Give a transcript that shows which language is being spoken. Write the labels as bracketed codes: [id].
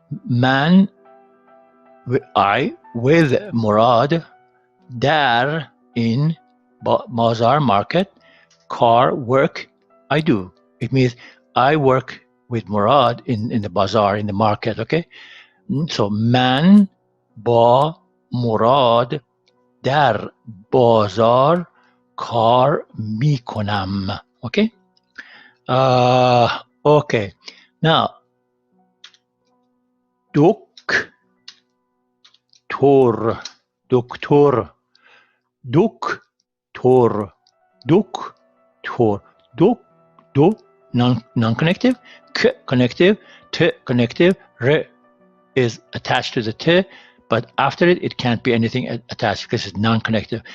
[en] من I with Murad در in بازار market, car work I do. It means I work with Murad in the bazaar, in the market, okay? [fa] So من با مراد در بازار کار می کنم. [en] Okay? Okay. Now, [fa] دکتر دکتر دکتر دکتر [en] دو non-connective, k connective, t connective, r is attached to the t, but after it can't be anything attached because it's non-connective.